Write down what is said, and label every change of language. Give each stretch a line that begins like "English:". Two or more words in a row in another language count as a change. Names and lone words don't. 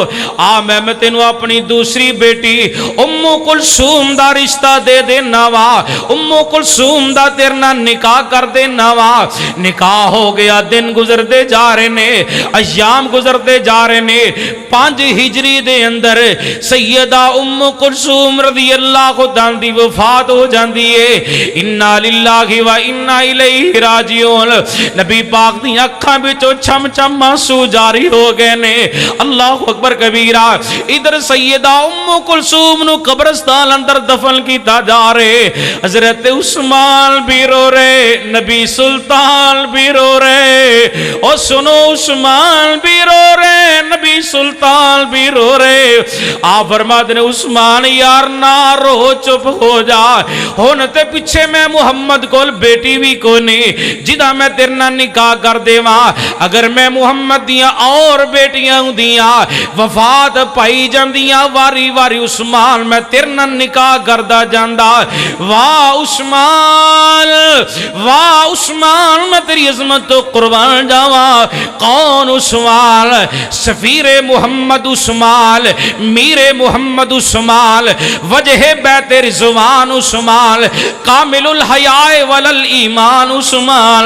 Punjabi: میں تینوں اپنی دوسری بیٹی ام کلثوم دا رشتہ دے دینا وا, ام کلثوم دا تیرے نال نکاح کر دینا وا. نکاح ہو گیا. دن گزرتے جا رہے نے, ایام گزرتے جا رہے نے. 5 ہجری دے اندر سیدہ ام کلثوم
Arabic: رضی اللہ عنہا
Punjabi: دی وفات ہو جاندی ہے.
Arabic: انا للہ و انا الیہ راجعون.
Punjabi: نبی پاک دی اکھاں وچوں چھم چھم آنسو جاری ہو گئے نے.
Arabic: اللہ اکبر کبیرہ.
Punjabi: ادھر سیدہ ام کلثوم نو قبرستان اندر دفن کیتا جا رہے. حضرت عثمان بھی رو رہے, نبی سلطان بھی رو رہے. اور سنو عثمان بھی رو رہے, نبی سلطان بھی رو رہے.
Urdu: آپ فرماتے ہیں عثمان یار نہ رو, چپ ہو جا.
Punjabi: ہن تے پیچھے میں محمد کول بیٹی بھی کوئی نہیں جدا میں تیرے نال نکاح کر دیواں. اگر میں محمد دیاں اور بیٹیاں دیاں وفات پائی جاندیاں واری واری عثمان میں تیرے نال نکاح کردا جاندا. واہ عثمان, واہ عثمان, میں تیری عظمت تو قربان جاواں. کون عثمان؟ سفیر محمد عثمان, میر محمد عثمان, وجہ بیت رضوان عثمان,
Arabic: کامل الحیاء والایمان
Punjabi: عثمان.